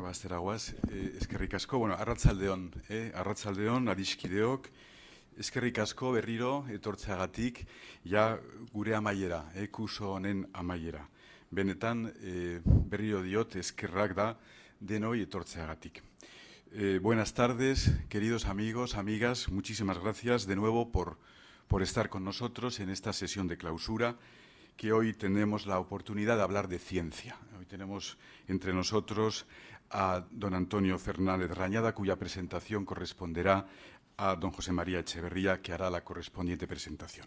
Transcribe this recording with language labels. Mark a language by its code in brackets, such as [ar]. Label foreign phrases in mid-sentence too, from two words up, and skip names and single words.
[eu] Asteragoaz, eskerrik asko, arratsaldeon, adiskideok, eskerrik asko berriro etortzeagatik, ja gure amaiera, kurso honen amaiera. Benetan, berriro diot, eskerrak da denoi etortzeagatik. [es] Buenas tardes, queridos amigos, amigas, muchísimas gracias de nuevo por estar con nosotros en esta sesión de clausura, que hoy tenemos la oportunidad de hablar de ciencia. Hoy tenemos entre nosotros a don Antonio Fernández Rañada, cuya presentación corresponderá a don José María Echeverría, que hará la correspondiente presentación.